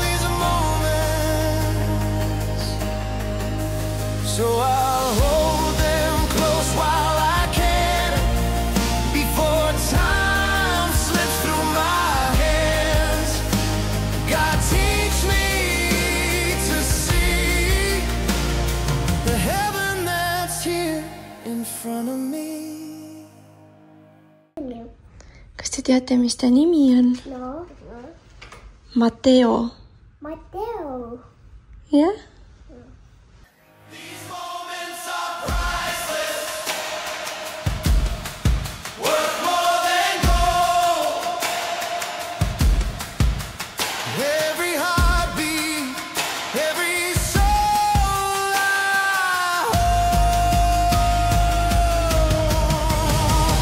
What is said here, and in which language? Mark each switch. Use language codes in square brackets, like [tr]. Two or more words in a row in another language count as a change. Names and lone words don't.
[en] These moments, so I'll hold them close while I can, before time slips through my hands. God, teach me to see the heaven that's here in front of me. [et] Kas te teate, mis ta nimi on? No, Mateo. Mateo. Jah? [en] These moments are priceless, worth more than gold. Every heartbeat, every soul I hold.